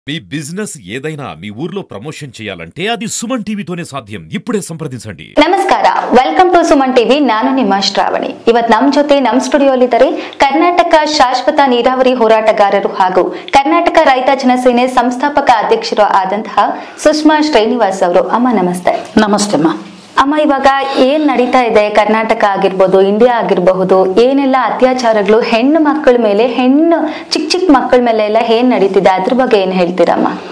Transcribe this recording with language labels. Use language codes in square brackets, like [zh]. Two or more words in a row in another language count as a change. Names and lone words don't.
[te] మీ బిజినెస్ ఏదైనా మీ ఊర్లో ప్రమోషన్ చేయాలంటే అది సుమన్ టీవీతోనే సాధ్యం. ఇప్పుడే సంప్రదించండి. [kn] ನಮಸ್ಕಾರ, [en] welcome to [kn] ಸುಮನ್ ಟಿವಿ. ನಾನು ನಿಮ್ಮ ಶ್ರಾವಣಿ. ಇವತ್ತು ನಮ್ಮ ಜೊತೆ ನಮ್ಮ ಸ್ಟುಡಿಯೋಲಿದ್ದಾರೆ ಕರ್ನಾಟಕ ಶಾಶ್ವತ ನೀರಾವರಿ ಹೋರಾಟಗಾರರು ಹಾಗೂ ಕರ್ನಾಟಕ ರೈತ ಜನಸೇನೆ ಸಂಸ್ಥಾಪಕ ಅಧ್ಯಕ್ಷರು ಆದಂತಹ ಸುಷ್ಮಾ ಶ್ರೀನಿವಾಸ್ ಅವರು. ಅಮ್ಮ ನಮಸ್ತೆ. ನಮಸ್ತೆ ಅಮ್ಮ, ಇವಾಗ ಏನ್ ನಡೀತಾ ಇದೆ ಕರ್ನಾಟಕ ಆಗಿರ್ಬೋದು, ಇಂಡಿಯಾ ಆಗಿರಬಹುದು, ಏನೆಲ್ಲ ಅತ್ಯಾಚಾರಗಳು ಹೆಣ್ಣು ಮಕ್ಕಳ ಮೇಲೆ, ಚಿಕ್ಕ ಮಕ್ಕಳ ಮೇಲೆ ಎಲ್ಲ ಏನ್ ನಡೀತಿದೆ, ಅದ್ರ ಬಗ್ಗೆ ಏನ್ ಹೇಳ್ತೀರಮ್ಮ?